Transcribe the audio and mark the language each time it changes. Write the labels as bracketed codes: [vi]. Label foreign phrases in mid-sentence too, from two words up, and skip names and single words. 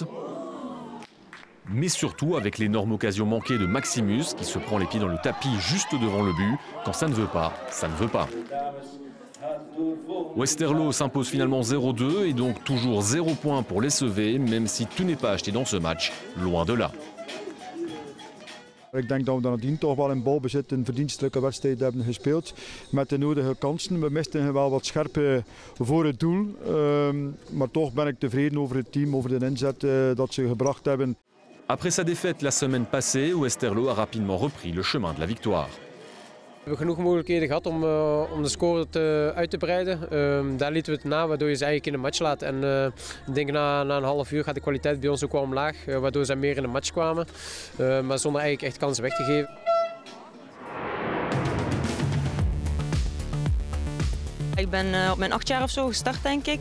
[fr] Mais surtout avec l'énorme occasion manquée de Maximus qui se prend les pieds dans le tapis juste devant le but. Quand ça ne veut pas, ça ne veut pas. Westerlo s'impose finalement 0-2 et donc toujours 0 points pour les Sevets, même si tout n'est pas acheté dans ce match, loin de là. [nl] Ik denk dat we dan nadien toch wel in balbezit een verdienstelijke wedstrijd hebben gespeeld. Met de nodige kansen. We misten wel wat scherpe voor het doel. Maar toch ben ik tevreden over het team, over de inzet dat ze gebracht hebben. [fr] Après sa défaite la semaine passée, Westerlo a rapidement repris le chemin de la victoire. [nl] We hebben genoeg mogelijkheden gehad om de score uit te breiden. Daar lieten we het na, waardoor je ze eigenlijk in de match laat. En ik denk na een half uur gaat de kwaliteit bij ons ook wel omlaag, waardoor ze meer in de match kwamen. Maar zonder eigenlijk echt kansen weg te geven. Ik ben op mijn 8 jaar of zo gestart, denk ik.